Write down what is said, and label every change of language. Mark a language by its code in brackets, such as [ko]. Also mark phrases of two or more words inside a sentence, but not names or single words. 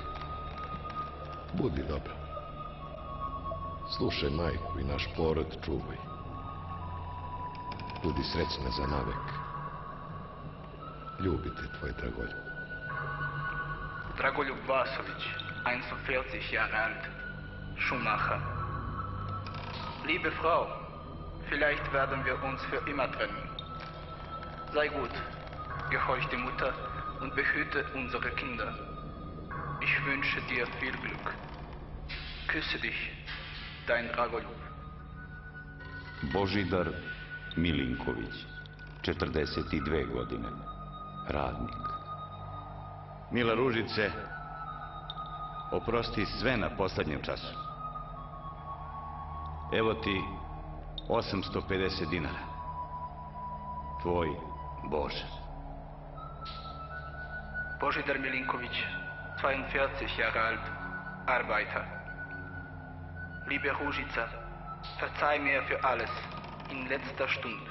[sr] Budi dobra. Slušaj majku i naš porod čuvaj. Budi srećna za navek. Ljubite tvoj Dragoljub. [de] Dragoljub Vasović, 41 Jahre alt, Schuhmacher. Liebe Frau, vielleicht werden wir uns für immer trennen. Sei gut, gehorch die Mutter und behüte unsere Kinder. Ich wünsche dir viel Glück. Küsse dich, dein Dragoljub. [sr] Božidar Milinković, 42 godine, radnik. Mila Ružice, oprosti sve na poslednjem času. Evo ti 850 dinara. Tvoj Bože. [de] Božidar Milinković, 42 Jahre alt, Arbeiter. Liebe Ružica, verzeih mir für alles in letzter Stunde.